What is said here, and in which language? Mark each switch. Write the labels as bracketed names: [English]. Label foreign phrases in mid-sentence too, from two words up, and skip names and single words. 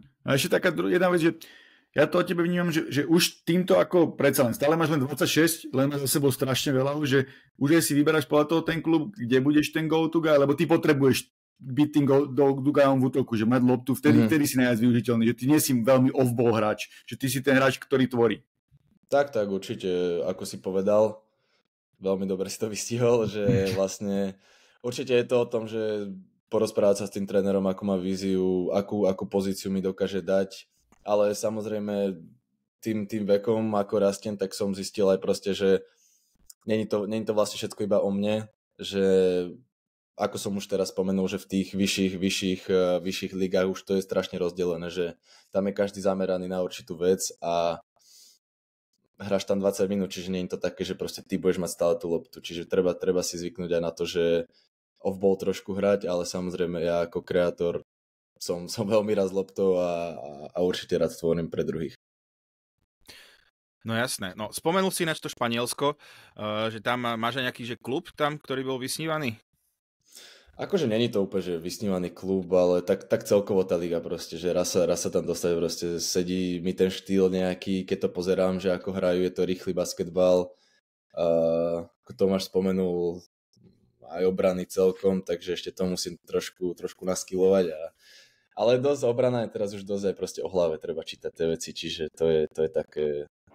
[Slovak] A ešte taká jedna vec, že ja to od tebe vnímam, že už týmto ako predsa len stále máš len 26, len máš za sebou strašne veľa, že už si vyberáš podľa toho ten klub, kde budeš ten [English] go-to guy, [Slovak] lebo ty potrebuješ byť tým go-to-guyom v útoku, že mať loptu, vtedy si najviac využiteľný, že ty nie si veľmi off-ball hráč, že ty si ten hráč, ktorý tvorí. Tak, určite, ako si povedal, veľmi dobre si to vystihol, že vlastne určite je to o tom, že porozprávať sa s tým trénerom, akú má víziu, akú pozíciu mi dokáže dať, ale samozrejme tým vekom, ako rastiem, tak som zistil aj proste, že není to vlastne všetko iba o mne, že ako som už teraz spomenul, že v tých vyšších ligách už to je strašne rozdelené, že tam je každý zameraný na určitú vec a hráš tam 20 minút, čiže nie je to také, že proste ty budeš mať stále tú loptu, čiže treba si zvyknúť aj na to, že off-ball trošku hrať, ale samozrejme ja ako kreator som veľmi rád s loptou a určite rád tvorím pre druhých. No jasné. No, spomenul si ináč to Španielsko, že tam máš aj nejaký klub tam, ktorý bol vysnívaný? Akože není to úplne, že vysnívaný klub, ale tak celkovo tá liga proste, že raz sa tam dostať, proste sedí mi ten štýl nejaký, keď to pozerám, že ako hrajú, je to rýchly basketbal, ako Tomáš spomenul, aj obrany celkom, takže ešte to musím trošku naskilovať, ale dosť obrana je teraz už dosť aj proste o hlave, treba čítať tie veci, čiže to je také.